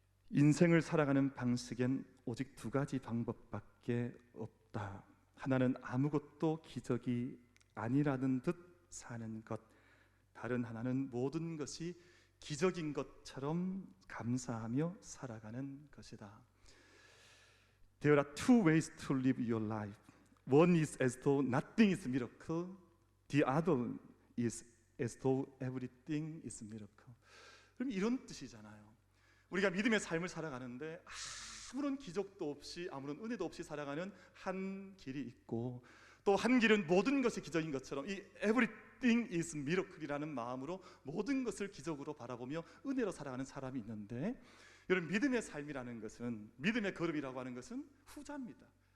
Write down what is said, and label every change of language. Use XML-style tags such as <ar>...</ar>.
<ko>인생을 살아가는 방식엔 오직 두 가지 방법밖에 없다. 하나는 아무것도 기적이 아니라는 듯 사는 것, 다른 하나는 모든 것이 기적인 것처럼 감사하며 살아가는 것이다.</ko> <en>There are two ways to live your life. One is as though nothing is a miracle. The other is as though everything is a miracle.</en> <ko>그럼 이런 뜻이잖아요. 우리가 믿음의 삶을 살아가는데 아무런 기적도 없이, 아무런 은혜도 없이 살아가는 한 길이 있고, 또 한 길은 모든 것이 기적인 것처럼 이</ko> <en>everything is miracle</en> <ko>이라는 마음으로 모든 것을 기적으로 바라보며 은혜로 살아가는 사람이 있는데, 여러분, 믿음의 삶이라는 것은, 믿음의 걸음이라고 하는 것은 후자입니다.</ko>